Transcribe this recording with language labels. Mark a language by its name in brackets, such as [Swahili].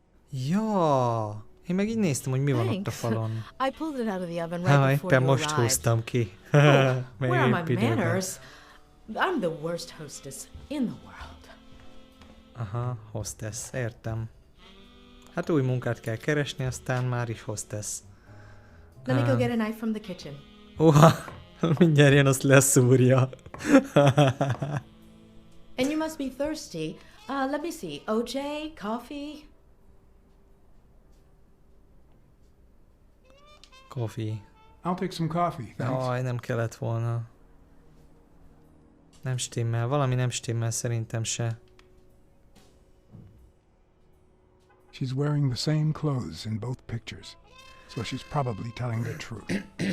[Hungarian] Ja, én meg így néztem, hogy mi van ott a falon. [English] I pulled it out of the oven right before [Hungarian] Éppen [English] you [Hungarian] most [English] arrived. [Hungarian] húztam ki. [English] Where are my manners? I'm the worst hostess in the world. [Hungarian] Aha, hostess, értem. Hát új munkát kell keresni, aztán már is hostess. [English] Let me go get a knife from the kitchen. [Hungarian] Mindjárt jön, azt leszúrja. [English] And you must be thirsty. Let me see. OJ, coffee? Coffee. I'll take some coffee, thanks. [Hungarian] Aj, nem kellett volna. Nem stimmel, valami nem stimmel szerintem se. [English] She's wearing the same clothes in both pictures, so she's probably telling the truth.